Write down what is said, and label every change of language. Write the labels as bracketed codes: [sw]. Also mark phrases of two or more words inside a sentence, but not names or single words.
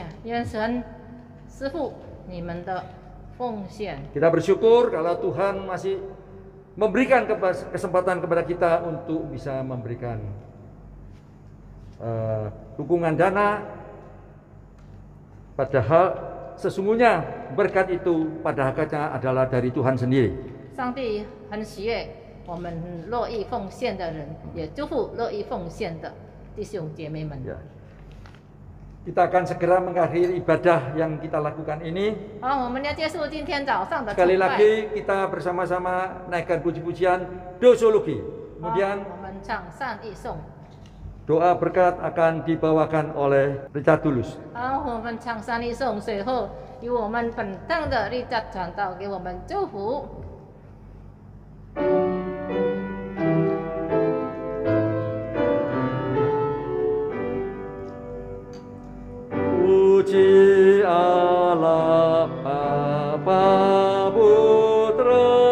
[id] Kita bersyukur kalau Tuhan masih memberikan kesempatan kepada kita untuk bisa memberikan dukungan dana, padahal sesungguhnya berkat itu pada hakikatnya adalah dari Tuhan sendiri. [zh] 上帝很喜悦我们乐意奉献的人，也祝福乐意奉献的弟兄姐妹们。 [id] Ya. Kita akan segera mengakhiri ibadah yang kita lakukan ini. [zh] 好，我们要结束今天早上的崇 [id] Sekali [zh] 拜。 [id] lagi kita bersama-sama naikkan puji-pujian Doxology. [zh] 好， [id] Kemudian [zh] 我们唱善意颂。 [id] doa berkat akan dibawakan oleh Richard Tulus. [zh] 好，我们唱善意颂，随后由我们本堂的立家传道给我们祝福。 [id] Puji Allah Bapa Putra,